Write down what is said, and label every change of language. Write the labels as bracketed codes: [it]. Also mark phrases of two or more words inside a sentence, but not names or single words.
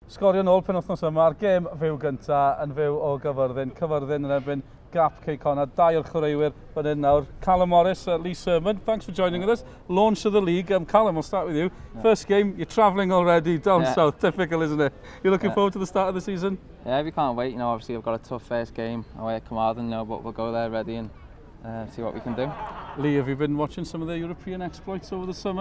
[cy] Sgorio nôl penwythnos yma ar gêm fyw gynta yn fyw o Caerfyrddin. Caerfyrddin yn erbyn Gap Connah. Dau o'r chwaraewyr fan hyn nawr. [en] Callum Morris, Lee Sermon, thanks for joining us. Launch of the league. Callum, I'll start with you. First game, you're travelling already down south. Typical, isn't it? You're looking forward to the start of the season? Yeah, we can't wait. You know, obviously, I've got a tough first game away at Caerfyrddin now, but we'll go there ready and see what we can do. Lee, have you been watching some of the European exploits over the summer?